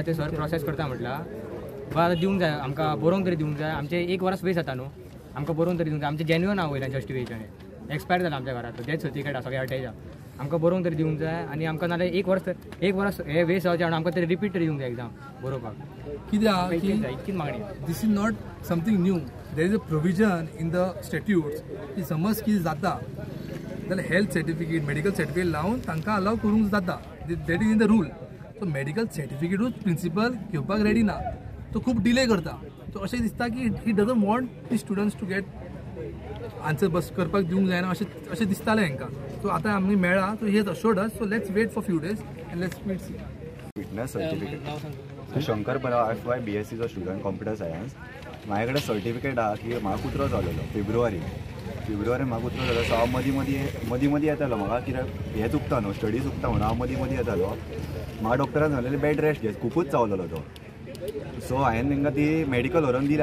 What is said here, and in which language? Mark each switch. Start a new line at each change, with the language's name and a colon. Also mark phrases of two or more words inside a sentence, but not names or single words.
Konkani: ते सर प्रोसेस करता म्हटला. आतां दिवंक जाय आमकां, बरोवंक तरी दिवंक जाय. आमचें 1 वर्स वेस्ट जाता न्हू, आमकां बरोवंक तरी दिवंक जाय. आमचें जेन्युइन हांव वयल्यान जस्टिफिकेशन एक्सपायर जालां आमच्या घरांत.
English: death certificate
Konkani: आसा सगळें अटॅच आहा. आमकां बरोवंक तरी दिवंक जाय आनी आमकां नाल्यार 1 वर्स हे वेस्ट जावचें म्हणून आमकां तरी रिपीट तरी दिवंक जाय एग्जाम बरोवपाक. कित्याक आहा इतकीच मागणी.
English: this is not something new. there is a provision in the statutes
Konkani: की समज कितें जाता जाल्यार
English: health certificate, medical certificate
Konkani: लावन तांकां अलाव करूंक जाता.
English: that is in the rule.
Konkani: सो मेडिकल सर्टिफिकेटूच प्रिंसिपल घेवपाक रेडी ना, तो खूब डिले करता. सो अशें दिसता की
English: he doesn't want the students to get answer
Konkani: बस करपाक दिवंक जायना अशें दिसतालें हांकां. सो आतां आमी मेळ्ळा. सो
English: he has assured us. so let's wait for few days and let's wait see. fitness certificate
Konkani: शंकर परब FY BSc चो स्टुडंट
English: computer science.
Konkani: म्हाजे कडेन सर्टिफिकेट आहा की म्हाका कुत्रो जालेलो फेब्रुवारी म्हाका कुत्रो जालो. सो हांव मदीं येतालो. म्हाका कित्याक हें चुकता न्हू, स्टडी चुकता म्हणून हांव मदीं येतालो. म्हाका डॉक्टरान सांगलेलें
English: bed rest
Konkani: घे, खूबच चावलेलो तो. सो हांवें तांकां ती मेडिकल व्हरोन दिली.